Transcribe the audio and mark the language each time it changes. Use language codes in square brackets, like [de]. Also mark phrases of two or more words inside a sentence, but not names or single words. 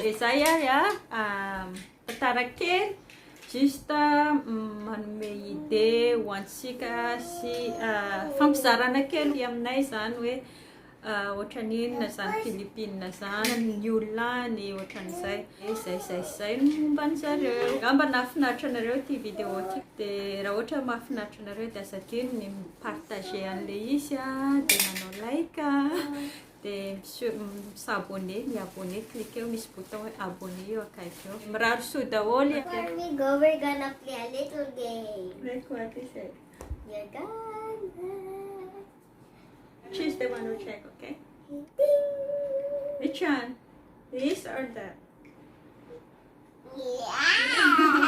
[mg] Dia zay tantara kely juste manome idée ho antsika sy fampizarana kely aminay zany hoe ohatran'inona zany Filipina zany ny olona ny ohatran'izay. Zay no momba an'zareo. Ngamba nahafinaritra anareo ity vidéo ity. Dia raha ohatra mahafinaritra anareo dia aza adino ny mipartager an'ilay izy dia manao like s'abonner, mi abonner, [fr] cliquez au bouton abonner ou quelque. Marar su daholy. [en] Before we go, we're gonna play a little game. Like what is it? You're gonna... She's the one who check, okay? Ding! Which one? This or that? Yeah!